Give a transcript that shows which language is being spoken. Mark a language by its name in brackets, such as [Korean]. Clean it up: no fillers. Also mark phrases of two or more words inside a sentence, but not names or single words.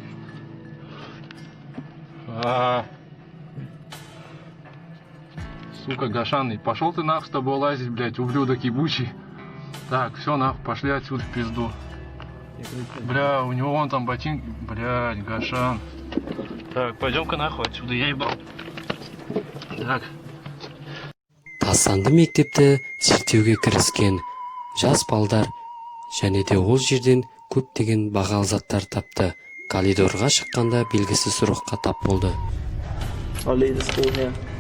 [Russian] Сука, Гашан, пошел ты нахуй с тобой лазить, блядь, ублюдок ебучий. Так, все, нахуй, пошли отсюда в пизду. Бля, у него вон там ботинки. Блядь, Гашан. Так, пойдем-ка нахуй отсюда, я ебал. Так. [Kazakh] Тастанды мектепті зерттеуге кіріскен жас балдар және де ол жерден көптеген бағалы заттар тапты. Коридорға шыққанда белгісіз сұраққа тап болды. [English] I'll leave the school here.